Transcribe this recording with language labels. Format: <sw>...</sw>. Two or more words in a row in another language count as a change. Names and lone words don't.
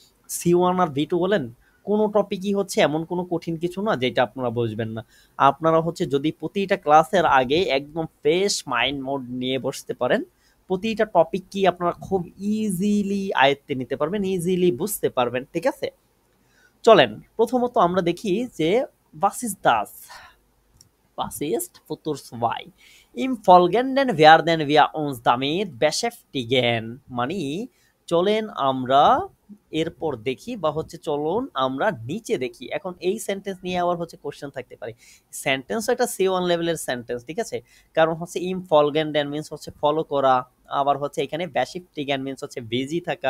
<bn>C1 আর V2 বলেন, কোনো টপিকই হচ্ছে এমন কোনো কঠিন কিছু না যেটা আপনারা বুঝবেন না। আপনারা হচ্ছে যদি প্রতিটা ক্লাসের আগে একদম</bn> <en>fresh mind mode</en> <bn>নিয়ে বসতে পারেন, প্রতিটা টপিক কি আপনারা খুব ইজিলি আয়ত্তে নিতে পারবেন, ইজিলি বুঝতে পারবেন, ঠিক আছে। চলেন প্রথমত আমরা দেখি যে</bn> <de>was ist das, was ist Futurswei im Folgenden werden wir uns damit beschäftigen,</de> <bn>মানে চলেন আমরা এরপর দেখি, বা হচ্ছে চলুন আমরা নিচে দেখি। এখন এই সেন্টেন্স নিয়ে আবার হচ্ছে কোশ্চেন থাকতে পারে, সেন্টেন্স একটা C1 লেভেলের সেন্টেন্স, ঠিক আছে। কারণ হচ্ছে</bn> <de>im Folgenden</de> <bn>মিন্স হচ্ছে ফলো করা, আবার হচ্ছে এখানে বেশিফটিগ্যান মিন্স হচ্ছে বিজি থাকা।</bn>